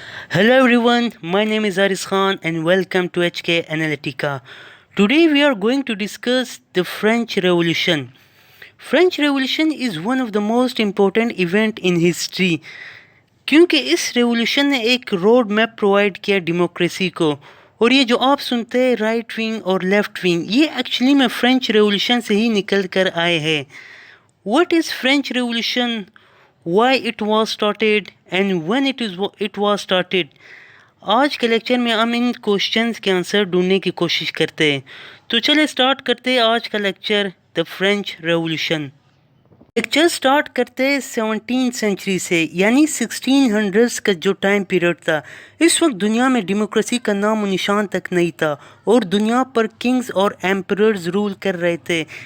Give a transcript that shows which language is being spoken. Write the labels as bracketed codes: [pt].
[en] Hello everyone, my name is Aris Khan and welcome to HK Analytica. Today we are going to discuss the French Revolution. French Revolution is one of the most important event in history [hi] क्योंकि इस revolution ने एक road map provide किया democracy को। और ये जो आप सुनते हैं राइट विंग और लेफ्ट विंग, ये एक्चुअली में फ्रेंच रेवोल्यूशन से ही निकल कर आए हैं। [en] What is French Revolution? Why it was started and when it was started? [hi] आज के लेक्चर में हम इन क्वेश्चंस के आंसर ढूंढने की कोशिश करते हैं। तो चले स्टार्ट करते हैं आज का lecture, the French revolution. Lecture start करते हैं 17th सेंचुरी से, यानी 1600s का जो टाइम पीरियड था। इस वक्त दुनिया में डेमोक्रेसी का नाम और निशान तक नहीं था और दुनिया पर किंग्स और एम्परर्स रूल कर रहे थे।